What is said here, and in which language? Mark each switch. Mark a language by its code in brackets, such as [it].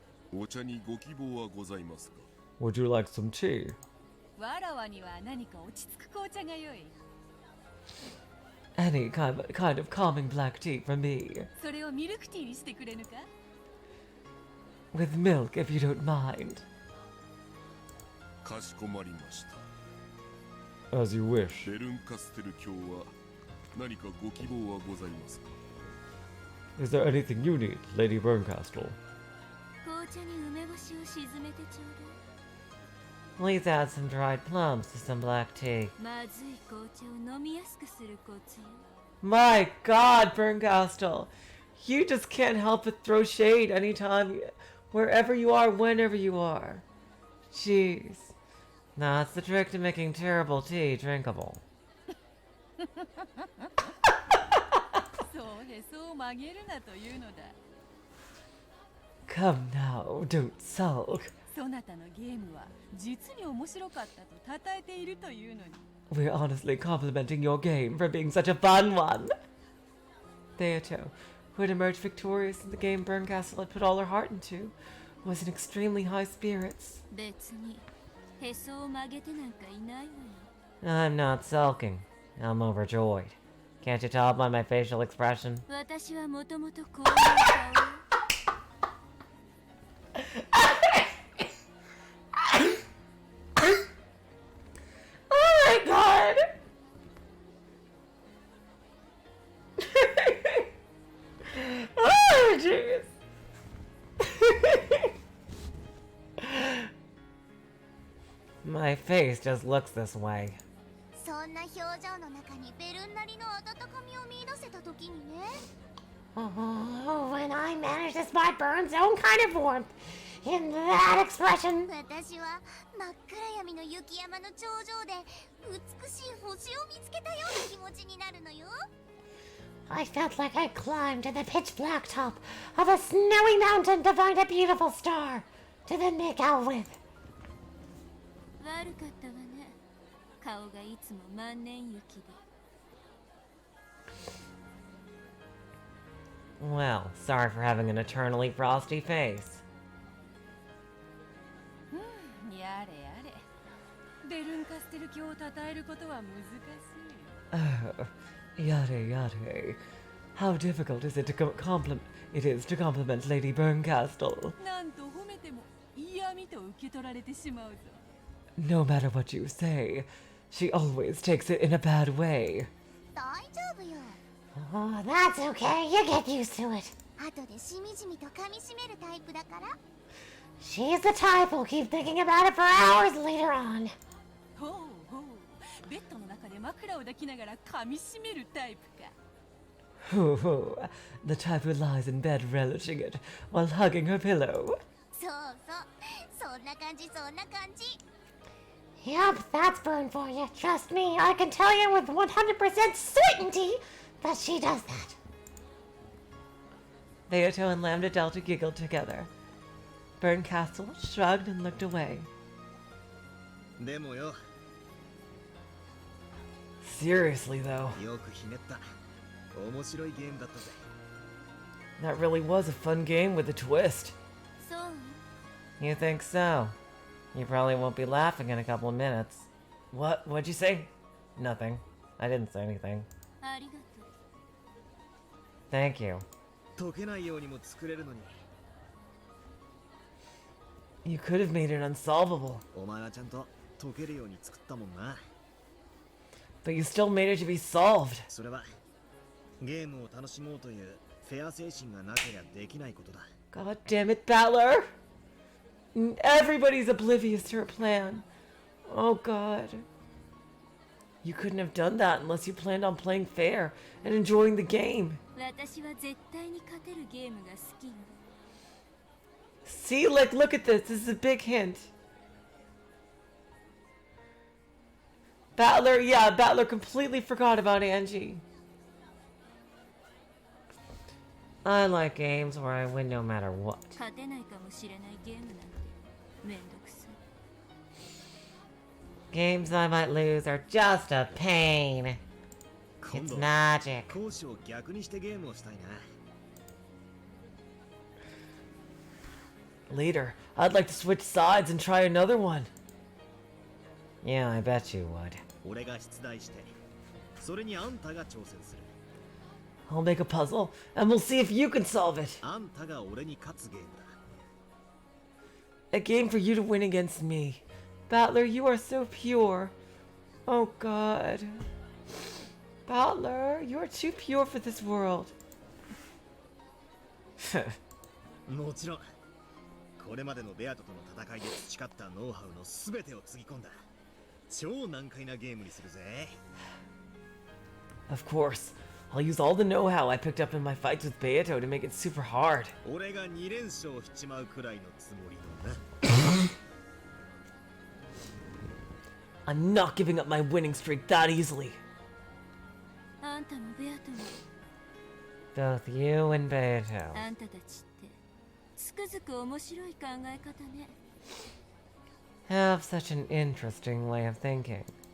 [ja] お茶にご希望はございますか。 [en] Would you like some tea? [ja] わらわには何か落ち着く紅茶が良い。 [en] Any kind of calming black tea for me. [ja] それをミルクティーにしてくれぬか。 [en] With milk, if you don't mind. [ja] かしこまりました。 [en] As you wish. [ja] ベルンカステル教は何かご希望はございますか。 [en] Is there anything you need, Lady Bernkastel? [ja] 紅茶に梅干しを沈めてちょうだい。 [en] Please add some dried plums to some black tea. [ja] まずい紅茶を飲みやすくするコツよ。 [en] My God, Bernkastel. You just can't help but throw shade anytime, wherever you are, whenever you are. Jeez. That's the trick to making terrible tea drinkable. [ja] そうへそう曲げるなというのだ。 [en] Come now, don't sulk. [ja] そなたのゲームは実に面白かったと称えているというのに。 [en] We're honestly complimenting your game for being such a fun one. Theato, who had emerged victorious in the game Bernkastel had put all her heart into, was in extremely high spirits. [ja] 別にへそを曲げてなんかいないわよ。 [en] I'm not sulking. I'm overjoyed. Can't you tell by my facial expression? [ja] 私はもともとこういう顔よ。 [en] Oh my God! Oh, jeez. My face just looks this way. [ja] そんな表情の中にベルンなりの温かみを見出せた時にね。 [en] Oh, when I managed to spot Burn's own kind of warmth in that expression. [ja] 私は真っ暗闇の雪山の頂上で美しい星を見つけたような気持ちになるのよ。 [en] I felt like I climbed to the pitch black top of a snowy mountain to find a beautiful star to then make out with. [ja] 悪かったわね。顔がいつも万年雪で。 [en] Well, sorry for having an eternally frosty face. [ja] やれやれ。ベルンカステル教を称えることは難しい。 [en] Oh, [ja] yare yare. [en] How difficult is it to compliment Lady Bernkastel? [ja] なんと褒めても嫌味と受け取られてしまうぞ。 [en] No matter what you say, She always takes it in a bad way. [ja] 大丈夫よ。 [en] Oh, that's okay. You get used to it. [ja] 後でしみじみと噛み締めるタイプだから。 [en] She's the type who'll keep thinking about it for hours later on. [ja] ほうほう、ベッドの中で枕を抱きながら噛み締めるタイプか。 [en] Hoo hoo. The type who lies in bed relishing it while hugging her pillow. [ja] そうそう、そんな感じそんな感じ。 [en] Yep, that's Burn for you. Trust me, I can tell you with 100% certainty that she does that. Beato and Lambda Delta giggled together. Bernkastel shrugged and looked away. [ja] でもよ、 [en] Seriously, though, [ja] よくひねった。面白いゲームだったぜ。 [en] that really was a fun game with a twist. [ja] そう [en] You think so? You probably won't be laughing in a couple of minutes. What'd you say? Nothing. I didn't say anything. [ja] ありがとう。 [en] Thank you. [ja] 解けないようにも作れるのに。 [en] You could have made it unsolvable, [ja] お前はちゃんと解けるように作ったもんな。 [en] but you still made it to be solved. [ja] それはゲームを楽しもうというフェア精神がなけりゃできないことだ。 [en] God damn it, Battler! Everybody's oblivious to her plan. Oh god. You couldn't have done that unless you planned on playing fair and enjoying the game. [ja] 私は絶対に勝てるゲームが好きよ。 [en] See, like, look at this. This is a big hint. Battler, yeah, Battler completely forgot about Angie. I like games where I win no matter what. [ja] 勝てないかもしれないゲームなんてめんどくさい。 [en] Games I might lose are just a pain. [ja] 今 [en] It's [ja] 度 [en] magic. [ja] 講師を逆にしてゲームをしたいな。 [en] Later, I'd like to switch sides and try another one. Yeah, I bet you would. [ja] 俺が出題して、それにあんたが挑戦する。 [en] I'll make a puzzle, and we'll see if you can solve it. [ja] あんたが俺に勝つゲームだ。 [en] A game for you to win against me. Battler, you are so pure. Oh god. Battler, you are too pure for this world. [ja] もちろん、これまでのベアトとの戦いで培ったノウハウのすべてをつぎ込んだ超難解なゲームにするぜ。 [en] Of course. I'll use all the know-how I picked up in my fights with Beato to make it super hard. [ja] 俺が2連勝しちまうくらいのつもりのな。 [en] I'm not giving up my winning streak that easily. [ja] あんたもベアトも [en] Both you and Beato. [ja] あんたたちってつくづく面白い考え方ね。 [en] Have such an interesting way of thinking.